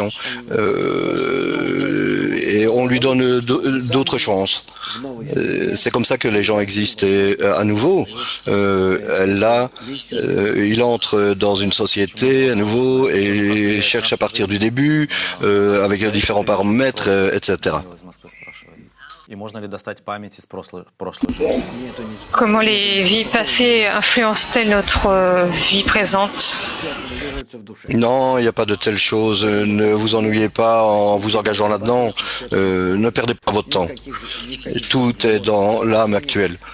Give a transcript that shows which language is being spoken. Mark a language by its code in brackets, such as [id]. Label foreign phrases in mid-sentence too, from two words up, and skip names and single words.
[fr] Et on lui donne d'autres chances. C'est comme ça que les gens existent. Et à nouveau, là, il entre dans une société à nouveau et cherche à partir du début, avec différents paramètres, etc. [ru] И можно ли достать память из прошлой жизни? [fr] Comment les vies passées influencent-elles notre vie présente? Non, il n'y a pas de telle chose. Ne vous ennuyez pas en vous engageant là-dedans. Ne perdez pas votre temps. Tout est dans l'âme actuelle.